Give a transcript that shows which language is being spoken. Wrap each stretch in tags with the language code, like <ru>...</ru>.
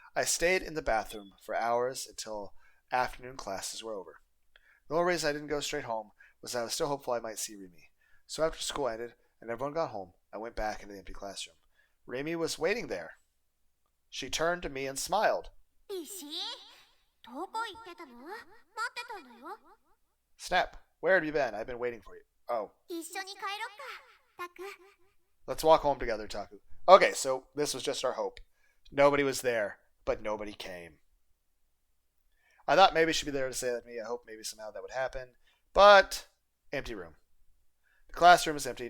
<en>I stayed in the bathroom for hours until afternoon classes were over. The only reason I didn't go straight home was that I was still hopeful I might see Remy. So after school ended and everyone got home, I went back into the empty classroom. Remy was waiting there. She turned to me and smiled.</en> <ja>石どこ行ってたの？待ってたんだよ。</ja> <en>Snap, where have you been? I've been waiting for you. Oh,</en> <ja>一緒に帰ろっか、タク。</ja> <en>let's walk home together, Taku. Okay, so this was just our hope. Nobody was there, but nobody came. I thought maybe she'd be there to say that to me. I hope maybe somehow that would happen. But, empty room. The classroom was empty.</en>